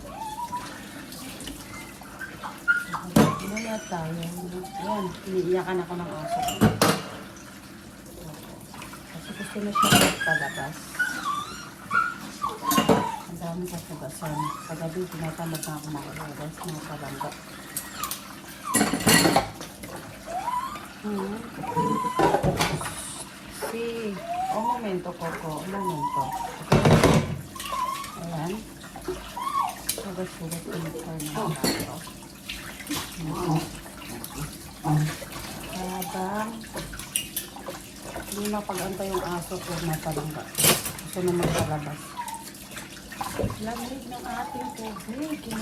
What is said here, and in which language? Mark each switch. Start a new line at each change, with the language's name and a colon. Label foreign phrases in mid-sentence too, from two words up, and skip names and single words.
Filipino: Muna tayo. Ayan, iniiyakan ako ng aso. Kasi gusto na siya magpalabas. Ang dami sa hugasan. Kagabi, tinatamad na ako makahugas ng palangga.
Spanish: Un momento, Coco. Un momento.
Filipino: Ayan. Sugat-sugat ko yung karnal nato. Habang hindi napag-antay yung aso ko na palangga. Gusto na magpalabas. Lamig ng ating tubig.